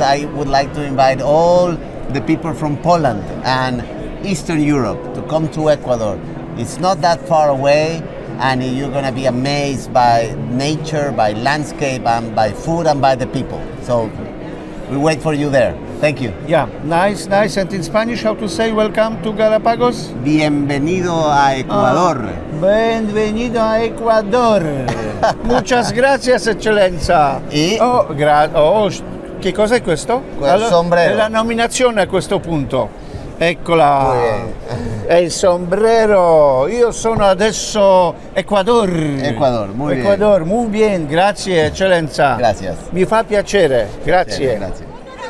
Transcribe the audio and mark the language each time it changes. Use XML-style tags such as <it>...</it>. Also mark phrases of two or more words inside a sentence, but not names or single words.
<en>I would like to invite all the people from Poland and Eastern Europe to come to Ecuador. It's not that far away, and you're going to be amazed by nature, by landscape, and by food, and by the people. So we wait for you there. Thank you. Yeah, nice. And in Spanish, how to say welcome to Galapagos?</en> <es>Bienvenido a Ecuador. Bienvenido a Ecuador. Muchas gracias,</es> <it>eccellenza. E? Che cosa è questo? sombrero. È la nominazione a questo punto. Eccola.</it> <es>Muy bien.</es> <it>È il sombrero. Io sono adesso Ecuador.</it> <es>Ecuador, muy bien. Ecuador, muy bien.</es> <it>Grazie, eccellenza.</it> <es>Gracias.</es> <it>Mi fa piacere. Grazie.</it> <es>Gracias.</es>